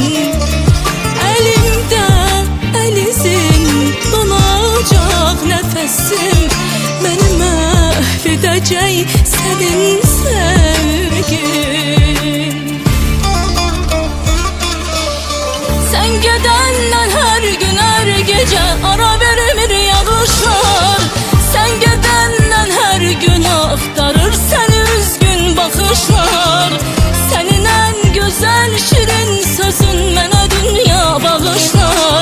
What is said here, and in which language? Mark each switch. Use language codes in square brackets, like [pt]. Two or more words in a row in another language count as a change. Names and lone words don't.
[tr] Elimde elizin donacak nefesim, beni mahvedecek senin sevgin. [az] Sen gedəndən hər gün, hər gecə ara vermir yağışlar. Sen gedəndən hər gün axtarır səni üzgün baxışlar. Sənin ən gözəl şirin sözün mənə dünya bağışlar.